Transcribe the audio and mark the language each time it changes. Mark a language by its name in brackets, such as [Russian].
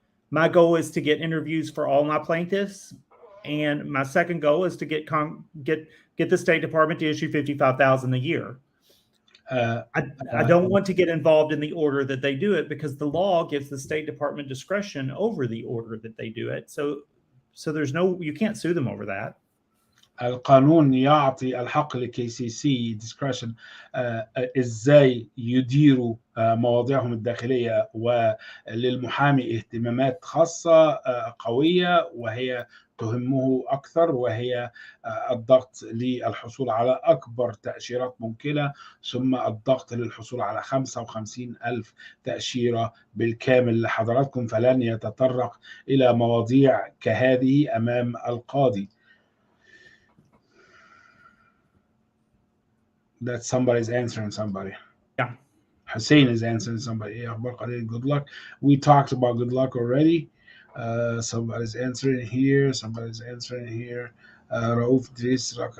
[English] My goal is to get interviews for all my plaintiffs, and my second goal is to get the State Department to issue $55,000 a year. I don't want to get involved in the order that they do it, because the law gives the State Department discretion over the order that they do it. So you can't sue them over that. [Arabic] القانون يعطي الحق لكي سي سي discretion ازاي يديروا مواضيعهم الداخليه، وللمحامي اهتمامات خاصه قويه وهي تهمه اكثر، وهي الضغط للحصول على اكبر تاشيرات ممكنه، ثم الضغط للحصول على 55,000 تاشيره بالكامل لحضراتكم، فلن يتطرق الى مواضيع كهذه امام القاضي. [English] That somebody's answering somebody. Yeah. Hussein is answering somebody. Good luck. We talked about good luck already. Somebody's answering here. Somebody's answering here. Rauf Dris.